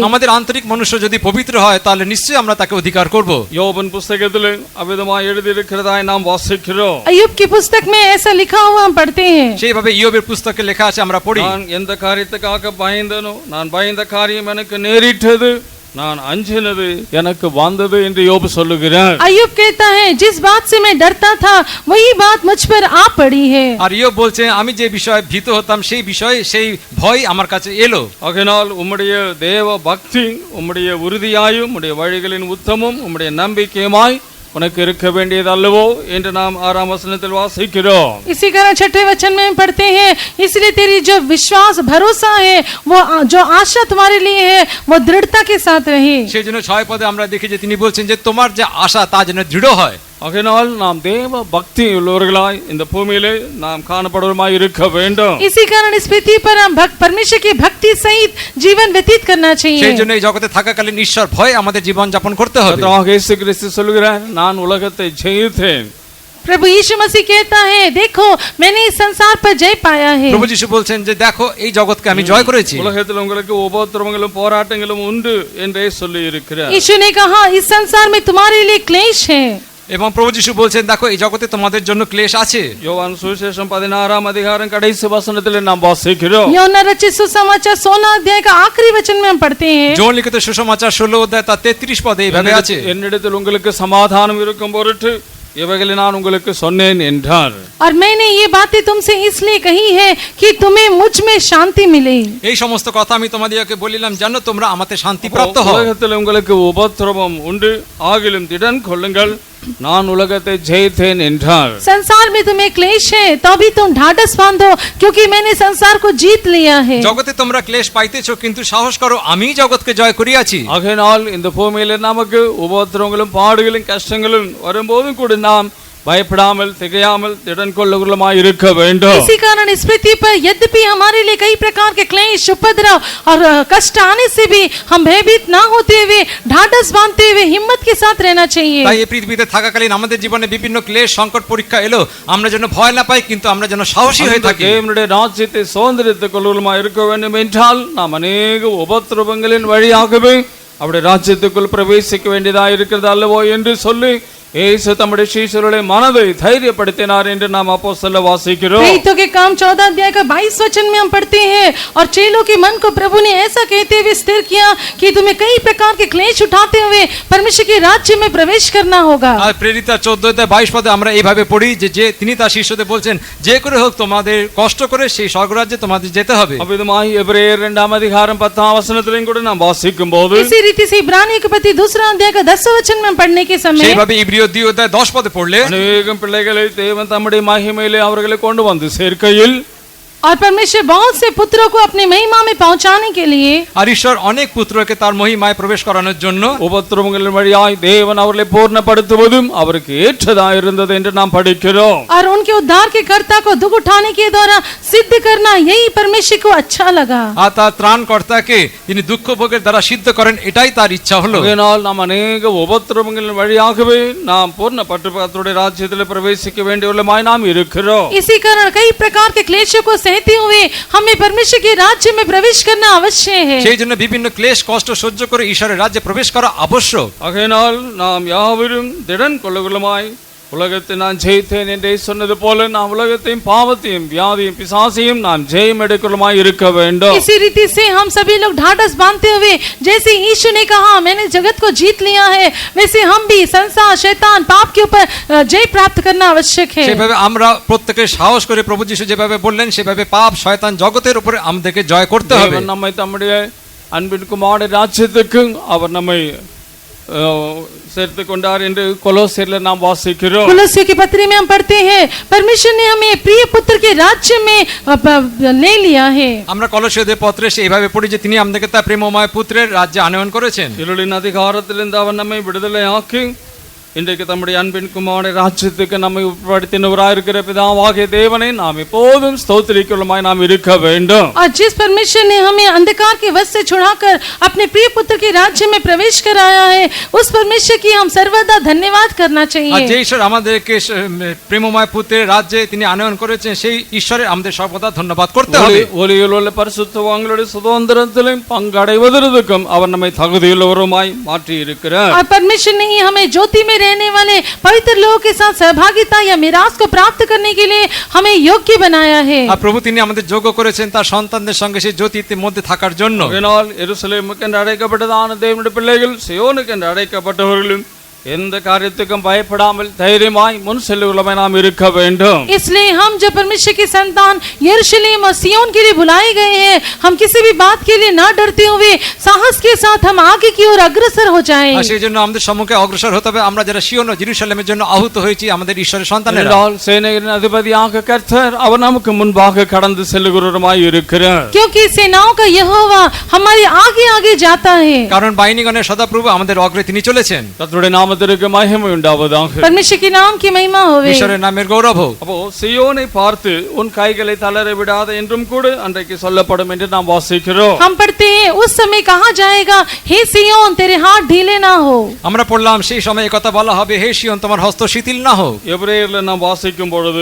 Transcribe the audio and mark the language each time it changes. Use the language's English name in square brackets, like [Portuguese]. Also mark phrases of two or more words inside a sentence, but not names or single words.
[Bangla] আমাদের আন্তরিক মনুষ্য যদি পবিত্র হয় তাহলে নিশ্চয়ই আমরা তাকে অধিকার করব। [Tamil] யோபன் புத்தகத்திலே அவ்விதமாய் எழுதியிருக்கிறதாய் நாம் வாசிக்கிறோம்। [Hindi] अय्यूब की पुस्तक में ऐसा लिखा हुआ हम पढ़ते हैं। [Bangla] সেইভাবে ইয়োবের পুস্তকে লেখা আছে, আমরা পড়ি। [Tamil] நான் எந்த காரியத்துக்காக பயந்தனோ நான் பயந்த காரியம் எனக்கு நேரிட்டது, நான் அஞ்சினது எனக்கு வந்தது என்று யோபு சொல்லுகிறார்। [Hindi] अय्यूब कहता है जिस बात से मैं डरता था वही बात मुझ पर आ पड़ी है। [Bangla] আর ইয়োব বলছে আমি যে বিষয়ে ভীত হতাম সেই বিষয়ে সেই ভয় আমার কাছে এলো। [Tamil] ஆகையினால் உம்முடைய தேவ பக்தி உம்முடைய உறுதியாயும் உம்முடைய வழிகளின் உத்தமும் உம்முடைய நம்பிக்கையுமாய் உனக்கு இருக்க வேண்டியது அல்லவோ என்று நாம் 6ஆம் வசனத்தில் வாசிக்கிறோம்। [Hindi] इसी कारण 6वें वचन में हम पढ़ते हैं इसलिए तेरी जो विश्वास भरोसा है वो जो आशा तुम्हारे लिए है वो दृढ़ता के साथ रहे। [Bangla] সেই জন্য 6 পদে আমরা দেখি যে তিনি বলছেন যে তোমার যে আশা তা যেন দৃঢ় হয়। [Tamil] ஆகையினால் நாம் தேவ பக்தி உள்ளவர்களாய் இந்த பூமியிலே நாம் காணப்படுவதுமாய் இருக்க வேண்டும்। [Hindi] इसी कारण इस पृथ्वी पर हम परमेश्वर की भक्ति सहित जीवन व्यतीत करना चाहिए। [Bangla] সেই জন্য এই জগতে থাকাকালীন ঈশ্বর ভয় আমাদের জীবন যাপন করতে হবে। [Tamil] கர்த்தராகிய இயேசு கிறிஸ்து சொல்கிறார், நான் உலகத்தை ஜெயித்தேன்। [Hindi] प्रभु यीशु मसीह कहता है देखो मैंने इस संसार पर जय पाया है। [Bangla] প্রভু যিশু বলছেন যে দেখো এই জগৎকে আমি জয় করেছি। [Tamil] உலகத்தில் உங்களுக்கு உபத்திரவங்களும் போராட்டங்களும் உண்டு என்றே சொல்லி இருக்கிறார்। [Hindi] यीशु ने कहा इस संसार में तुम्हारे लिए क्लेश है। [Bangla] এবং প্রভু যিশু বলছেন দেখো এই জগতে তোমাদের জন্য ক্লেশ আছে। [Tamil] யோவான் சுவிசேஷம் 16ஆம் அதிகாரம் கடைசி வசனத்தில் நாம் வாசிக்கிறோம்। [Hindi] यूहन्ना रचित सुसमाचार 16 अध्याय का आखिरी वचन में हम पढ़ते हैं। [Bangla] যোহন লিখিত সুসমাচার 16 অধ্যায় তার 33 পদে এইভাবে আছে, [Tamil] என்னிடத்தில் உங்களுக்கு சமாதானம் இருக்கும் பொருட்டு இவைகளை நான் உங்களுக்கு சொன்னேன் என்றார்। [Hindi] और मैंने ये बातें तुमसे इसलिए कही है कि तुम्हें मुझ में शांति मिले। [Bangla] এই সমস্ত কথা আমি তোমাদেরকে বলিলাম যেন তোমরা আমাতে শান্তি প্রাপ্ত হও। [Tamil] உலகத்தில் உங்களுக்கு உபத்திரவம் உண்டு, ஆகிலும் திடன் கொள்ளுங்கள், நான் உலகத்தை ஜெயித்தேன் என்றார்। [Hindi] संसार में तुम्हें क्लेश है तो भी तुम ढाढ़स बांधो क्योंकि मैंने संसार को जीत लिया है। [Bangla] জগতে তোমরা ক্লেশ পাইতেছো কিন্তু সাহস করো আমি জগৎকে জয় করিয়াছি। [Tamil] ஆகையினால் இந்த பூமியில நமக்கு உபத்திரவங்களும் பாடுகளும் கஷ்டங்களும் வரும்போதும் கூட நாம் பயப்படாமல் திகையாமல் திடன் கொள்ளுகிறவர்களுமாய் இருக்க வேண்டும்। [Hindi] इसी कारण इस पृथ्वी पर यद्यपि हमारे लिए कई प्रकार के क्लेश उपद्रव और कष्ट आने से भी हम भयभीत ना होते हुए ढाढ़स बांधते हुए हिम्मत के साथ रहना चाहिए। [Bangla] তাই এই পৃথিবীতে থাকাকালীন আমাদের জীবনে বিভিন্ন ক্লেশ সংকট পরীক্ষা এলো, আমরা যেন ভয় না পাই কিন্তু আমরা যেন সাহসী হয়ে থাকি। [Tamil] தேவனுடைய ராஜ்யத்தை சுதந்தரித்துக் கொள்ளுகிறவர்களுமாய் இருக்க வேண்டும் என்றால் நாம் அநேக உபத்திரவங்களின் வழியாகவே அவருடைய ராஜ்யத்துக்குள் பிரவேசிக்க வேண்டியதாக இருக்கிறது அல்லவோ என்று சொல்லி இயேசு தம்முடைய சீஷர்களுடைய மனதை தைரியப்படுத்தினார் என்று நாம் அப்போஸ்தலர் வாசிக்கிறோம். [Hindi] प्रेरितों के काम 14 अध्याय का 22 वचन में हम पढ़ते हैं, और चेलों के मन को प्रभु ने ऐसा कहते हुए स्थिर किया कि तुम्हें कई प्रकार के क्लेश उठाते हुए परमेश्वर के राज्य में प्रवेश करना होगा। [Bangla] আর প্রেরিত 14 অধ্যায় 22 পদে আমরা এইভাবে পড়ি যে তিনি তার শিষ্যদের বলছেন যে করে হোক তোমাদের কষ্ট করে সেই স্বর্গরাজ্যে তোমাদের যেতে হবে। [Tamil] அவ்விதமாய் எபிரேயர் 2 அதிகாரம் 10 வசனத்திலும் கூட நாம் வாசிக்கும் போது [Hindi] इसी रीति से इब्रानियों के पति 2 अध्याय का 10 वचन में हम पढ़ने के समय [Bangla] সেইভাবে ইব্রিয় 2 অধ্যায় 10 পদে পড়লে [Tamil] அநேகம் பிள்ளைகளை தேவன் தம்முடைய மகிமையிலே அவர்களை கொண்டு வந்து சேர்க்கையில், [Hindi] और परमेश्वर बहुत से पुत्रों को अपनी महिमा में पहुंचाने के लिए [Bangla] আর ঈশ্বর অনেক পুত্রকে তার মহিমায় প্রবেশ করানোর জন্য [Tamil] உபத்திரவங்களின் வழியாய் தேவன் அவர்களை பூர்ணப்படுத்துவதும் அவருக்கு ஏற்றதாக இருந்தது என்று நாம் படிக்கிறோம். [Hindi] और उनके उद्धार के कर्ता को दुख उठाने के द्वारा सिद्ध करना यही परमेश्वर को अच्छा लगा। [Bangla] আর তার ত্রাণকর্তাকে তিনি দুঃখ ভোগের দ্বারা সিদ্ধ করেন, এটাই তার ইচ্ছা হলো। [Tamil] அதனால் நாம் அநேக உபத்திரவங்களின் வழியாகவே நாம் பூர்ணப்பட்டு கர்த்தருடைய ராஜ்யத்தில் பிரவேசிக்க வேண்டியவர்களாய் நாம் இருக்கிறோம். [Hindi] इसी कारण कई प्रकार के क्लेशों को सहते हुए हमें परमेश्वर के राज्य में प्रवेश करना अवश्य है। [Bangla] সেই জন্য বিভিন্ন ক্লেশ কষ্ট সহ্য করে ঈশ্বরের রাজ্যে প্রবেশ করা আবশ্যক। [Tamil] ஆகையினால் நாம் யாவரும் திடன் கொள்ளுகளுமாய் உலகத்தை நான் ஜெயித்தேன் என்றே சொன்னது போல நாம் உலகத்தையும் பாவத்தையும் வியாதியும் பிசாசையும் நாம் ஜெயம் எடுக்கலுமாய் இருக்க வேண்டும். [Hindi] इसी रीति से हम सभी लोग ढाढ़स बांधते हुए जैसे यीशु ने कहा मैंने जगत को जीत लिया है, वैसे हम भी संसार शैतान पाप के ऊपर जय प्राप्त करना आवश्यक है। [Bangla] সেভাবে আমরা প্রত্যেকে সাহস করে প্রভু যীশু যেভাবে বললেন সেভাবে পাপ শয়তান জগতের উপরে আমাদেরকে জয় করতে হবে। [Tamil] தேவன் நம்மை தம்முடைய அன்பின் குமாரனுடைய ராஜ்யத்துக்கு அவர் நம்மை சேர்த்து கொண்டார் என்று கொலோசியர்ல நாம் வாசிக்கிறோம். [Hindi] कुलस्सियों की पत्री में हम पढ़ते हैं परमेश्वर ने हमें प्रिय पुत्र के राज्य में ले लिया है। [Bangla] আমরা কলসীয়দের পত্রে সেইভাবে পড়ি যে তিনি আমাদেরকে তার প্রেমময় পুত্রের রাজ্যে আনয়ন করেছেন। [Tamil] இருளின் அதிகாரத்திலிருந்து அவர் நம்மை விடுதலை ஆக்கி இன்றைக்கு தம்முடைய அன்பின் குமாரனுடைய ராஜ்யத்துக்கு நம்மை உட்படுத்தினவராயிருக்கிற பிதாவாகிய தேவனை நாம் எப்போதும் ஸ்தோத்திரிக்கிறவர்களாய் நாம் இருக்க வேண்டும். [Hindi] और जिस परमेश्वर ने हमें अंधकार के वश से छुड़ाकर अपने प्रिय पुत्र के राज्य में प्रवेश कराया है, उस परमेश्वर की हम सर्वदा धन्यवाद करना [Bangla] আর [Hindi] चाहिए। [Bangla] যে ঈশ্বর আমাদেরকে প্রেমময় পুত্রের রাজ্যে তিনি আনয়ন করেছেন সেই ঈশ্বরের আমাদের সর্বদা ধন্যবাদ করতে হবে। [Tamil] ஒளியில் உள்ள பரிசுத்தவான்களுடைய சுதந்திரத்திலும் பங்கடைவதற்கும் அவர் நம்மை தகுதியுள்ளவருமாய் மாற்றி இருக்கிறார். [Hindi] और परमेश्वर ने ही हमें ज्योति में रहने वाले पवित्र लोगों के साथ सहभागिता या मिरास को प्राप्त करने के लिए हमें योग्य बनाया है। [Bangla] আর প্রভু তিনি আমাদের যোগ্য করেছেন তার সন্তানদের সঙ্গে সেই জ্যোতির মধ্যে থাকার জন্য। [Tamil] அதனால் எருசலேமுக்கு என்று அழைக்கப்பட்டதான தேவனுடைய பிள்ளைகள் சியோனுக்கு என்று அழைக்கப்பட்டவர்களும் எந்த காரியத்துக்கும் பயப்படாமல் தைரியமாய் முன் செல்லுகிறவர்களாய் நாம் இருக்க வேண்டும். [Hindi] इसलिए हम जो परमेश्वर के संतान यरूशलेम और सियोन के लिए बुलाए गए हैं, हम किसी भी बात के लिए ना डरते हुए साहस के साथ हम आगे की ओर अग्रसर हो जाएं। [Bangla] আর সেই জন্য আমাদের সম্মুখে অগ্রসর হতে হবে আমরা যারা সিয়ন ও জেরুসালেমের জন্য আহুত হয়েছি আমাদের ঈশ্বরের সন্তানেরা। [Tamil] என்றால் சேனைகளின் அதிபதியாக கர்த்தர் அவர் நமக்கு முன்பாக கடந்து செல்லுகிறவருமாய் இருக்கிறார். [Hindi] क्योंकि सेनाओं का यहोवा हमारे आगे आगे जाता है। [Bangla] কারণ বাহিনীগণের সদাপ্রভু আমাদের অগ্রে তিনি চলেছেন। [Tamil] கர்த்தருடைய நாமத்திற்கு மகிமை உண்டாவதாக. [Hindi] परमेश्वर के नाम की महिमा होवे। [Bangla] ঈশ্বরের নামের গৌরব হোক। [Tamil] அப்போ சியோனை பார்த்து உன் கைகளை தளர விடாத என்றும் கூட அன்றைக்கு சொல்லப்படும் என்று நாம் வாசிக்கிறோம். [Hindi] हम पढ़ते हैं उस समय कहा जाएगा हे सियोन तेरे हाथ ढीले ना हो। [Bangla] আমরা পড়লাম সেই সময় এই কথা বলা হবে হে সিয়ন তোমার হস্ত শিথিল না হোক। [Tamil] எபிரேயர்ல நாம் வாசிக்கும் பொழுது